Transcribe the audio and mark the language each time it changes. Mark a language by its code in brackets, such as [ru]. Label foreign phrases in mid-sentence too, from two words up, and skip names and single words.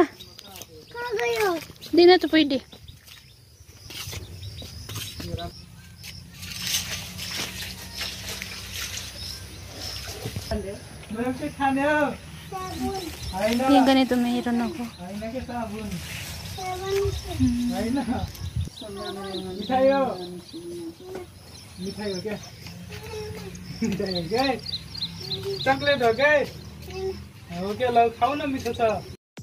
[tl] Kagayo. Hindi na to pwede. Sabon. Yung ganito mayroon ako. Sabon. [hi] मिठाई हो क्या मिठाई हो क्या चॉकलेट हो क्या हो क्या लो खाओ ना मीठा सा